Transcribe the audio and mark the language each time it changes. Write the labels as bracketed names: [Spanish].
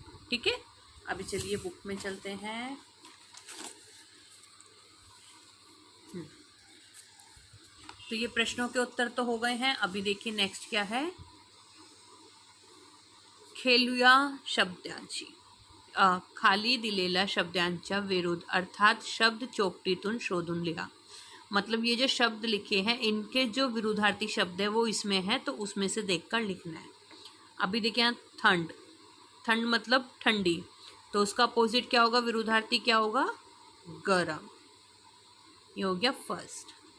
[Hindi] ठीक है, अभी चलिए बुक में चलते हैं। तो ये प्रश्नों के उत्तर तो हो गए हैं। अभी देखिए नेक्स्ट क्या है, [Marathi] खेलूया शब्दांची। खाली दिलेल्या शब्दांच्या विरुद्ध अर्थात शब्द चौकटीतून शोधून लिहा। [Hindi] मतलब ये जो शब्द लिखे हैं इनके जो विरुद्धार्थी शब्द है वो इसमें है, तो उसमें से देखकर लिखना है। अभी देखिए यहाँ ठंड, ठंड मतलब ठंडी, तो उसका अपोजिट क्या होगा, विरुद्धार्थी क्या होगा, गरम। ये हो गया फर्स्ट।